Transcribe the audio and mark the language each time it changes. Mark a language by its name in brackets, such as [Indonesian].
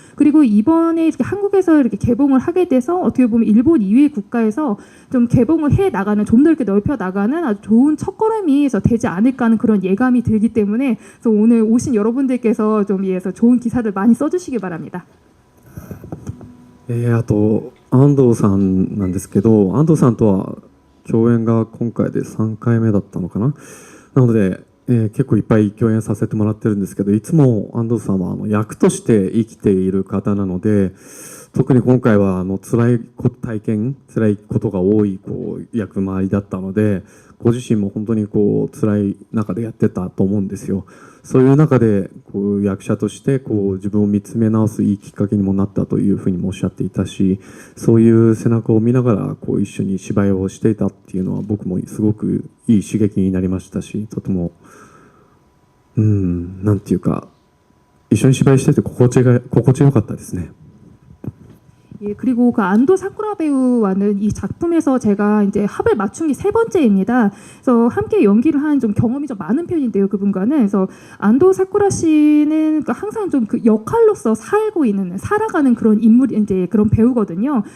[Korean] 그리고 이번에 이렇게 한국에서 이렇게 개봉을 하게 돼서 어떻게 보면 일본 이외의 국가에서 좀 개봉을 해 나가는, 좀 더 이렇게 넓혀 나가는 아주 좋은 첫걸음이 되지 않을까 하는 그런 예감이 들기 때문에 그래서 오늘 오신 여러분들께서 좀 위해서 좋은 기사를 많이 써주시기 바랍니다. [Japanese] あと安藤さんなんですけど、安藤さんとは共演が今回で3回目だったのかな。なので、結構いっぱい共演させてもらってるんですけど、いつも安藤さんは役として生きている方なので、特に今回は辛いことが多い役回りだったので、ご自身も本当に辛い中でやってたと思うんですよ。そういう中で役者として自分を見つめ直すいいきっかけにもなったというふうにもおっしゃっていたし、そういう背中を見ながら一緒に芝居をしていたっていうのは僕もすごくいい刺激になりましたし、とてもなんていうか一緒に芝居してて心地よかったですね。 [Korean] 예, 그리고 그 안도 사쿠라 배우와는 이 작품에서 제가 이제 합을 맞춘 게 3번째입니다. 그래서 함께 연기를 한 좀 경험이 좀 많은 편인데요, 그분과는. 그래서 안도 사쿠라 씨는 항상 좀 그 역할로서 살아가는 그런 인물, 이제 그런 배우거든요.